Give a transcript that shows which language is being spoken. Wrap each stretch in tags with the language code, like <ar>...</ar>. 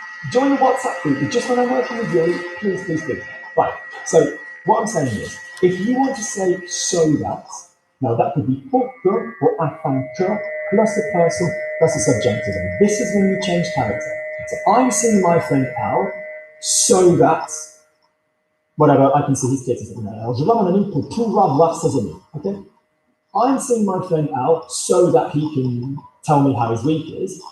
<en>Join the WhatsApp group, but just when I'm working with Yuri, please. Right, so what I'm saying is, if you want to say so that, now that could be pour que or afin que plus a person plus a subjunctive. And this is when you change character. So I'm seeing my friend Al so that, whatever, I can see his kids.</en> <fr>Alors, je vois mon ami pour pouvoir voir ses amis.</fr> <en>Okay? I'm seeing my friend Al so that he can tell me how his week is.</en>